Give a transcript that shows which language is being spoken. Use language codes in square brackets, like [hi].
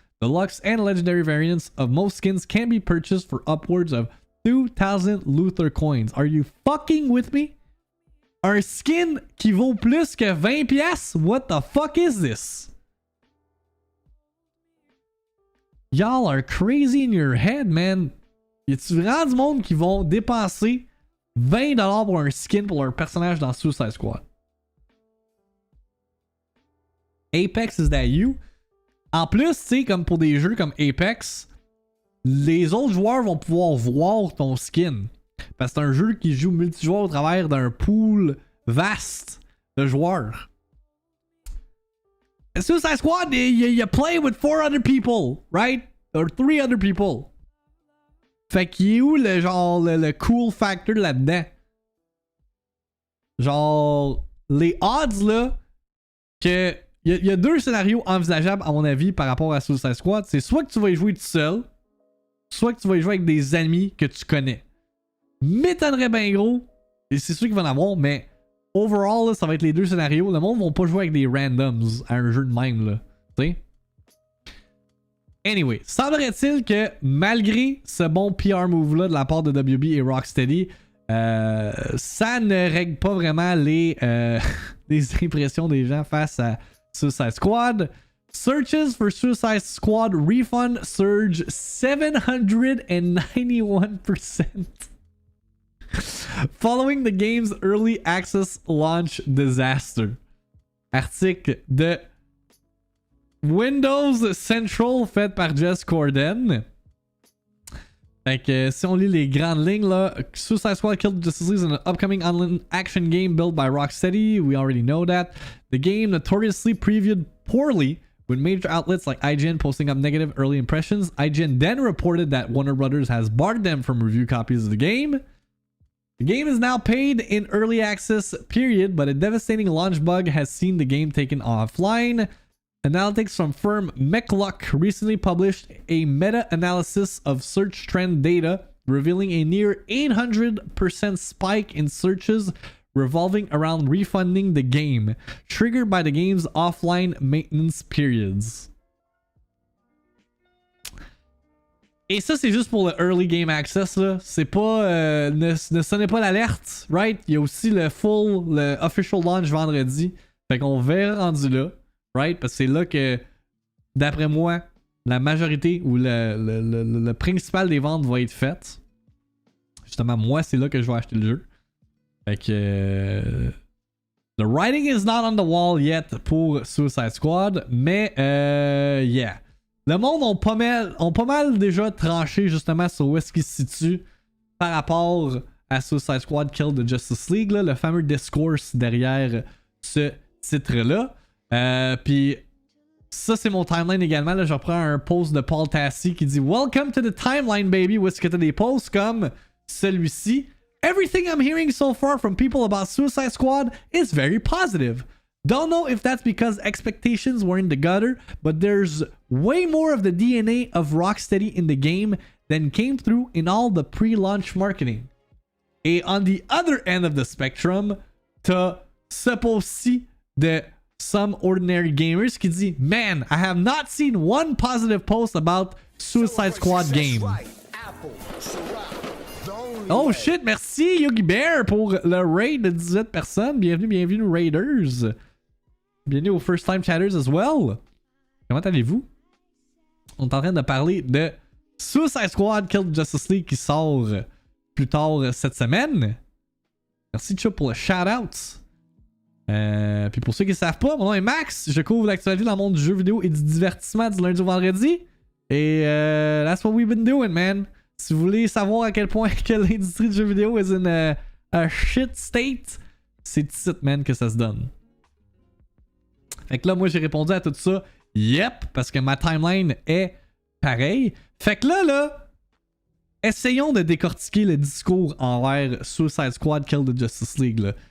[en] Deluxe and legendary variants of most skins can be purchased for upwards of 2,000 Luther coins. Are you fucking with me? [fr] Un skin qui vaut plus que 20 piastres? [en] What the fuck is this? Y'all are crazy in your head, man. [fr] Y a-tu vraiment du monde qui vont dépenser $20 pour un skin pour leur personnage dans Suicide Squad? [en] Apex, is that you? [fr] En plus, tu sais, comme pour des jeux comme Apex, les autres joueurs vont pouvoir voir ton skin. Parce que c'est un jeu qui joue multijoueur au travers d'un pool vaste de joueurs. [en] Suicide Squad, you play with 4 other people, right? Or 3 other people. [fr] Fait qu'il est où le genre le cool factor là-dedans? Genre, les odds là, que il y a 2 scénarios envisageables à mon avis par rapport à Suicide Squad. C'est soit que tu vas y jouer tout seul, soit que tu vas y jouer avec des amis que tu connais. M'étonnerait bien gros, et c'est sûr qu'il va en avoir, mais overall, là, ça va être les 2 scénarios. Le monde va pas jouer avec des randoms à un jeu de même, là. Tu sais? Anyway, semblerait-il que malgré ce bon PR move-là de la part de WB et Rocksteady, ça ne règle pas vraiment les impressions des gens face à Suicide Squad. [en] Searches for Suicide Squad refund surge 791%. Following the game's early access launch disaster. [fr] Article de Windows Central fait par Jess Corden. Fait que si on lit les grandes lignes [en] là, Suicide Squad Kill the Justice League is an upcoming online action game built by Rocksteady. We already know that. The game notoriously previewed poorly, with major outlets like IGN posting up negative early impressions. IGN then reported that Warner Brothers has barred them from review copies of the game. The game is now paid in early access period, but a devastating launch bug has seen the game taken offline. Analytics from firm McLuck recently published a meta-analysis of search trend data, revealing a near 800% spike in searches revolving around refunding the game, triggered by the game's offline maintenance periods. [fr] Et ça, c'est juste pour le early game access, là. C'est pas... ne sonnez pas l'alerte, right? Il y a aussi le official launch vendredi. Fait qu'on verra rendu là, right? Parce que c'est là que, d'après moi, la majorité ou le principal des ventes va être faite. Justement, moi, c'est là que je vais acheter le jeu. Fait que... [en] the writing is not on the wall yet [fr] pour Suicide Squad, mais [en] yeah. [fr] Le monde ont pas mal déjà tranché justement sur où est-ce qu'il se situe par rapport à Suicide Squad Kill the Justice League, là, le fameux discourse derrière ce titre-là. Puis ça, c'est mon timeline également. Là, je reprends un post de Paul Tassi qui dit « [en] Welcome to the timeline, baby [fr] », où est-ce que t'as des posts comme celui-ci. [en] Everything I'm hearing so far from people about Suicide Squad is very positive. Don't know if that's because expectations were in the gutter, but there's way more of the DNA of Rocksteady in the game than came through in all the pre-launch marketing. Et on the other end of the spectrum, [fr] t'as ce post-ci de Some Ordinary Gamers qui dit, [en] Man, I have not seen one positive post about Suicide Squad game. [fr] Oh shit, merci Yogi Bear pour le raid de 18 personnes. Bienvenue Raiders. Bienvenue aux First Time Chatters as well. Comment allez-vous? On est en train de parler de Suicide Squad Kill Justice League qui sort plus tard cette semaine. Merci Chup pour le shout-out. Puis pour ceux qui ne savent pas, mon nom est Max. Je couvre l'actualité dans le monde du jeu vidéo et du divertissement du lundi au vendredi. [en] Et that's what we've been doing, man. [fr] Si vous voulez savoir à quel point que l'industrie du jeu vidéo [en] is in a shit state, [fr] c'est ici, man, que ça se donne. Fait que là, moi, j'ai répondu à tout ça. Yep, parce que ma timeline est pareille. Fait que là, essayons de décortiquer le discours envers Suicide Squad Kill the Justice League. Là.